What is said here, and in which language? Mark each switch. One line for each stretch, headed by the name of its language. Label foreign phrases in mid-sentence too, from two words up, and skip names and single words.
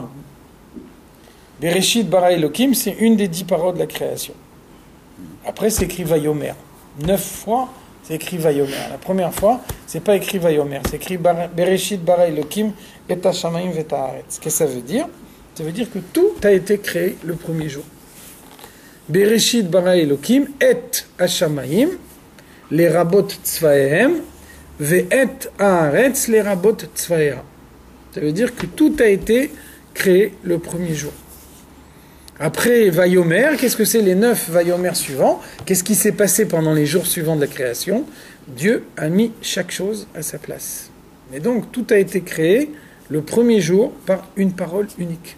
Hebrew: בראשית ברא אלוקים,
French: c'est une des 10 paroles de la création. Après, c'est écrit Vayomer. 9 fois, c'est écrit Vayomer. La première fois, c'est pas écrit Vayomer, c'est écrit
Hebrew: בראשית ברא אלוקים את השמים ואת הארץ.
French: Qu'est-ce que ça veut dire? Ça veut dire que tout a été créé le premier jour.
Hebrew: בראשית ברא אלוקים את השמים לרבות צבאיהם ואת הארץ לרבות צבאיה.
French: Ça veut dire que tout a été créé le premier jour. Après Vayomer, qu'est-ce que c'est les 9 Vayomer suivants? Qu'est-ce qui s'est passé pendant les jours suivants de la création? Dieu a mis chaque chose à sa place. Et donc tout a été créé le premier jour par une parole unique.